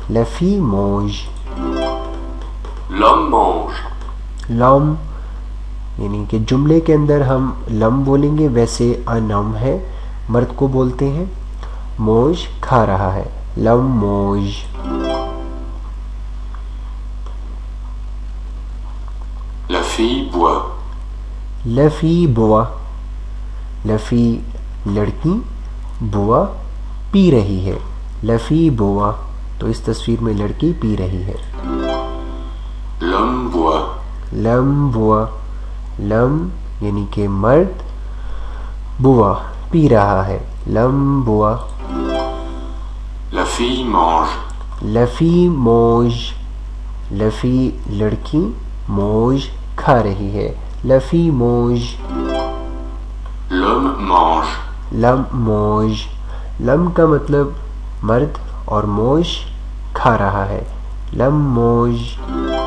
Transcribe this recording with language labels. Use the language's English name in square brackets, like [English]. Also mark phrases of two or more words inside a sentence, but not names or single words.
[French] La fille mange. L'homme mange. [Urdu] لم یعنی کہ جملے کے اندر ہم لم بولیں گے, ویسے انم ہے, مرد کو بولتے ہیں موج کھا رہا ہے. [French] L'homme mange. La fille boit. La fille boit. [Urdu] لفی لڑکی, بوا پی رہی ہے. [French] La fille boit, [Urdu] تو اس تصویر میں لڑکی پی رہی ہے. [French] L'homme boit. L'homme boit. [Urdu] لم یعنی کہ مرد, بوا پی رہا ہے. [French] L'homme boit. La fille mange. La fille mange. [Urdu] لفی لڑکی, موج کھا رہی ہے. [French] La fille mange. L'homme mange. L'homme mange. [Urdu] لم کا مطلب مرد اور موج کھا رہا ہے. [French] L'homme mange.